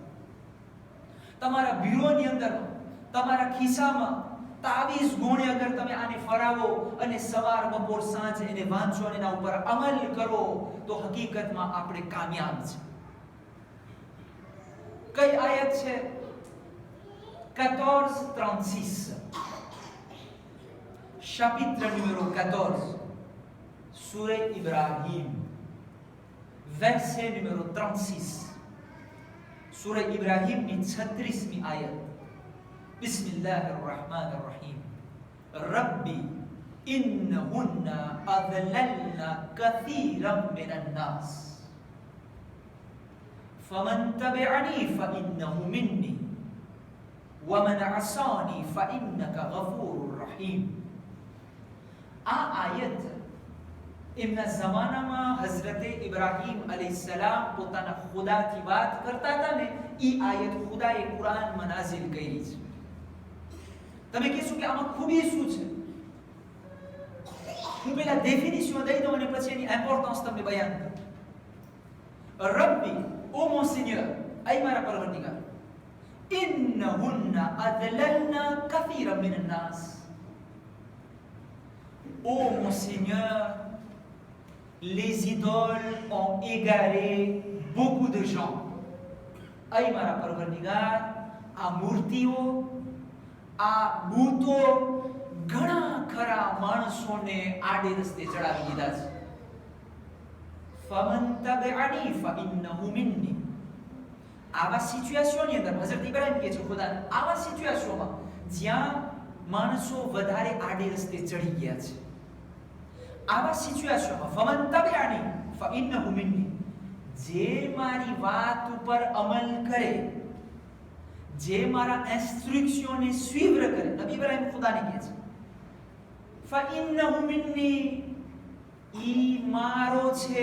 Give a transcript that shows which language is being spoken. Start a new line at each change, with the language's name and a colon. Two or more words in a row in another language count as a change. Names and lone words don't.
Gujarati: તમારા બ્યુરોની અંદર, તમારા ખિસ્સામાં તાવીઝ ગોણે અગર તમે આને ફરાવો અને સવાર બપોર સાંજ એને વાંચો અને એના ઉપર અમલ કરો તો હકીકતમાં આપણે કામયાબ છે. કઈ આયત છે? 14:36,
French: chapitre numéro 14, Sourate Ibrahim, verset numéro 36.
Gujarati: Surah Ibrahim ni 36મી ayat.
Arabic: بسم الله الرحمن الرحيم. رب إنهن أضللن كثيرا من الناس. فمن تبعني فإنه مني ومن عصاني فإنك غفور رحيم.
Gujarati: આ આયત એમના જમાનામાં હઝરતે ઇબ્રાહીમ અલૈહિસ્સલામ પોતાના ખુદાથી વાત કરતા હતા ને, ઈ આયત ખુદાએ કુરાનમાં નાઝિલ કરી છે. તમે કહેશો કે આમાં ખૂબી શું છે? હું પહેલા ડેફિનિશન દઈ દઉં અને પછી એની ઇમ્પોર્ટન્સ તમને બયાન કરું.
Arabic: રબ્બી, ઓ
French: mon Seigneur,
Gujarati: ay મારા પરવરદિગાર,
Arabic: إنهن أضللن كثيرا من الناس.
French: Ô mon Seigneur, les idoles ont égaré beaucoup de gens.
Gujarati: અય મારા પરવરદિગાર, આ મૂર્તિઓ, આ બૂતો ઘણા ખરા માણસોને આડે રસ્તે ચડાવી દીધા છે.
Arabic: فمن تبعني فإنه مني.
Gujarati: આવા સિચ્યુએશનની અંદર હઝરત ઇબ્રાહીમ કહે છે ખુદાને, આવા સિચ્યુએશનમાં જ્યાં માણસો વધારે આડે રસ્તે ચડી ગયા છે, આવા સિચ્યુએશનમાં
Arabic: فمن تبعني فإنه مني,
Gujarati: જે મારી વાત ઉપર અમલ કરે, જે મારા ઇન્સ્ટ્રક્શનને સ્વીકાર કરે, નબી ઇબ્રાહીમ ખુદાને કહે છે,
Arabic: فإنه مني,
Gujarati: ઈ મારો છે.